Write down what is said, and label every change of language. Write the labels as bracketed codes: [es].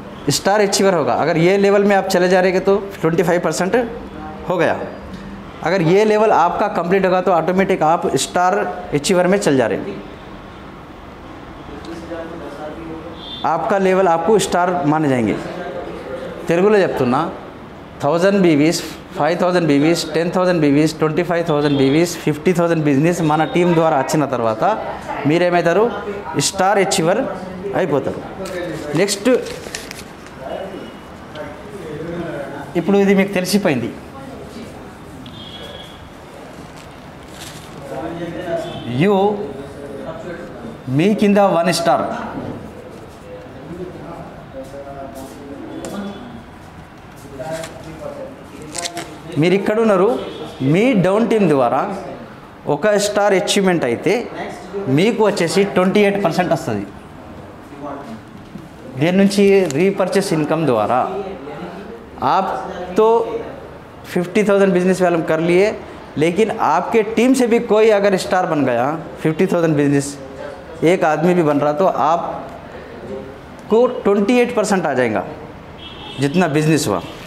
[hi] Star achiever होगा. अगर ये लेवल में आप चले जा रहे तो 25% हो गया. अगर ये लेवल आपका कंप्लीट होगा तो ऑटोमेटिक आप स्टार अचीवर में चल जा रहे हैं. आपका लेवल आपको स्टार माने जाएंगे. [te] తెలుగులో చెప్తున్నా 1000 BVs, 5,000 BVs, 10,000 BVs, 25,000 BVs, 50,000 business మన టీం ద్వారా వచ్చిన తర్వాత మీరేమవుతారు, స్టార్ అచీవర్ అయిపోతారు. నెక్స్ట్ ఇప్పుడు ఇది మీకు తెలిసిపోయింది. యూ మీ కింద 1 స్టార్, మీరు ఇక్కడ ఉన్నారు. మీ డౌన్ టీం ద్వారా 1 స్టార్ అచీవ్మెంట్ అయితే మీకు వచ్చేసి 28% వస్తుంది. దేని నుంచి, రీపర్చేస్ ఇన్కమ్ ద్వారా. [hi] आप तो 50,000 बिजनेस वैल्यूम कर लिए, लेकिन आपके टीम से भी कोई अगर स्टार बन गया, 50,000 बिजनेस एक आदमी भी बन रहा तो आपको 28% आ जाएगा जितना बिजनेस हुआ.